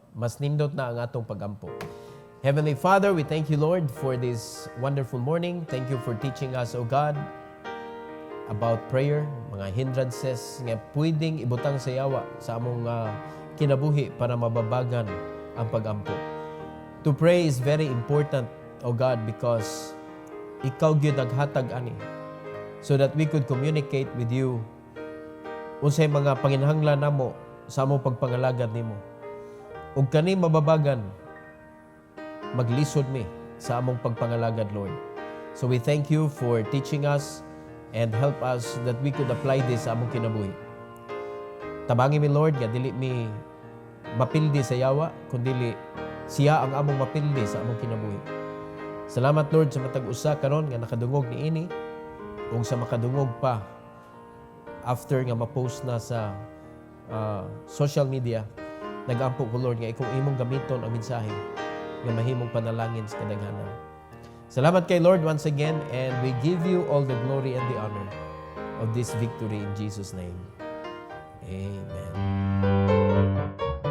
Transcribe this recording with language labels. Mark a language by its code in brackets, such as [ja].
[ceb] Mas nindot na ang atong pagampo. [en] Heavenly Father, we thank you, Lord, for this wonderful morning. Thank you for teaching us, O God, about prayer, [ceb] mga hindrances nga pwedeng ibutang sa yawa sa among kinabuhi para mababagan ang pagampo. [en] To pray is very important, O God, because [ceb] ikaw gyud naghatag ani [en] so that we could communicate with you [ceb] unsay mga panginahanglan namo sa among pagpangalagad nimo. Ug kani mababagan maglisod mi sa among pagpangalagad, Lord. [en] So we thank you for teaching us and help us that we could apply this [ceb] sa among kinabuhi. Tabangi mi, Lord, nga dili mi mapildi sa yawa, kundi siya ang among mapildi sa among kinabuhi. Salamat, Lord, sa matag usa karon nga nakadungog ni ini ug sa makadungog pa after nga ma-post na sa social media. Nag-ampo ko, Lord, nga ikaw imong gamiton ang mensahe nga mahimong panalangin sa kadaghanan. Salamat kay [en] Lord once again, and we give you all the glory and the honor of this victory in Jesus' name. Amen.